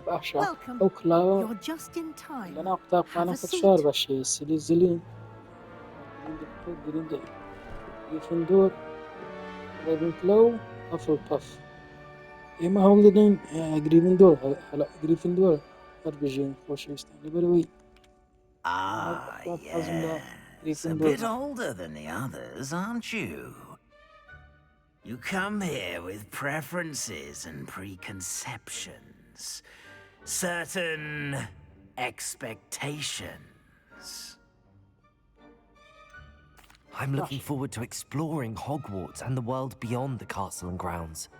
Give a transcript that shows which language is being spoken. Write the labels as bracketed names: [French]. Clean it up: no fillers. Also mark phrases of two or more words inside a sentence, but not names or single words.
[Central Kurdish] باشە [English] Welcome. [Central Kurdish] ئەو کلاوە [English] You're just in time. [Central Kurdish] لەناو [English] Have a [Central Kurdish] قوتابخانەکە [English] seat. [Central Kurdish] چوار بەشێ سلی زلین گرنگە گریفندۆر ڕێڤنکلۆ و هەفڵپەف ئێمە هەوڵ دەدەین گریفندۆر هەربژێن خۆشەویستان لەبەرەوەی [English] Ah, [Central Kurdish] حەزم لە [English] yes. A bit older than the others, aren't you? You come here with preferences and preconceptions, certain expectations. I'm looking forward to exploring Hogwarts and the world beyond the castle and grounds.